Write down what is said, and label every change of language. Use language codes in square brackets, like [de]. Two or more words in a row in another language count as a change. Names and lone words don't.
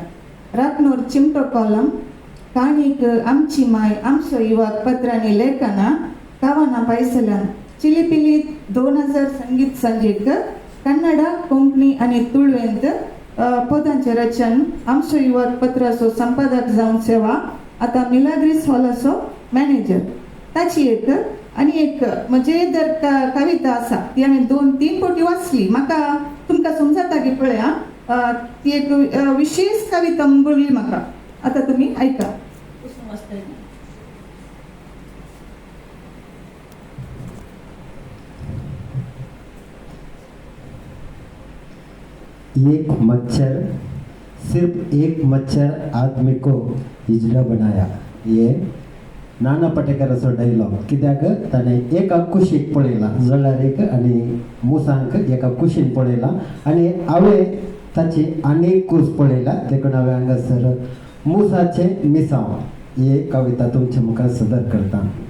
[kok] रापनोर चिमटो कॉलम काणीक आमची माय आमचो युवाक पत्रांनी लेखना कावाना पायसल्यान चिलिपिली 2000 संगीत संजेक कन्नड कोंकणी आनी तुळवेंत पदांचे रचन आमचो युवाक पत्राचो संपादक जावन सेवा आता मिलाग्रिस हॉलाचो मॅनेजर. ताची एक आनी एक मजेदार कविता आसा ती हांवें 2-3 फावटी वाचली. म्हाका तुमकां समजता की पळया ती एक विशेष कविता बरली म्हाका. आता तुमी आयका. [hi] एक मच्छर, सिर्फ एक मच्छर आदमी को हिजड़ा बनाया. [kok] ये नाना पाटेकराचो डायलॉग. कित्याक ताणें एका कुशीक पळयला, जळार एक आनी मुसांक एका कुशीन पळयला आनी हांवें ताची आनीक कूस पळयला देखून हांवें हांगासर मुसाचे मिसांव ही कविता तुमच्या मुखार सदर करता.